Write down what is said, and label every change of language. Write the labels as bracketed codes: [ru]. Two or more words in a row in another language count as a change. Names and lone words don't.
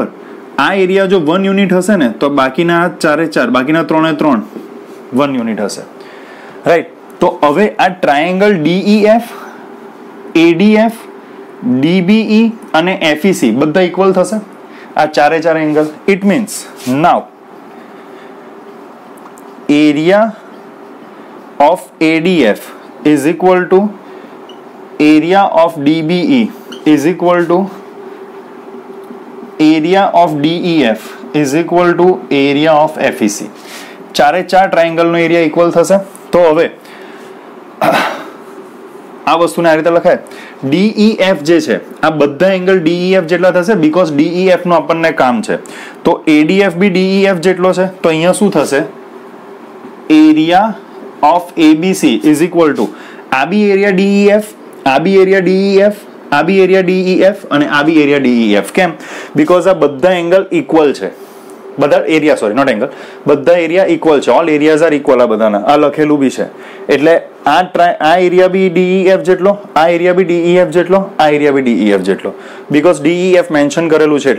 [gu] આ એરિયા જો 1 યુનિટ હશે ને, તો બાકીના 4 બાકીના 3 1 યુનિટ હશે, રાઈટ. તો હવે આ ટ્રાયેંગલ DEF, ADF, DBE અને FEC બધા ઇક્વલ થશે, આ 4 એંગલ. [en] it means now area of ADF is equal to area of DBE is equal to area of DEF is equal to area of FEC. [gu] 4 ટ્રાયેંગલ નો એરિયા ઇક્વલ થશે. તો હવે આ વસ્તુને આ રીતે લખાય, DEF જે છે આ બધા એંગલ DEF જેટલા થશે, બીકોઝ DEF નું આપણને કામ છે. તો ADF બી DEF જેટલો છે, તો અહીંયા શું થશે, [en] area of ABC is equal to [gu] આ બી એરિયા DEF, આ બી એરિયા DEF, આ બી એરિયા DEF અને આ બી એરિયા DEF. કેમ? બીકોઝ આ બધા એંગલ ઇક્વલ છે, બધા એરિયા, [en] sorry not angle, [gu] બધા એરિયા ઇક્વલ છે, [en] all areas are equal. [gu] આ બધાના આ લખેલું બી છે, એટલે આ એરિયા બી DEF જેટલો, આ એરિયા બી DEF જેટલો, આ એરિયા બી DEF જેટલો, બીકોઝ DEF મેન્શન કરેલું છે.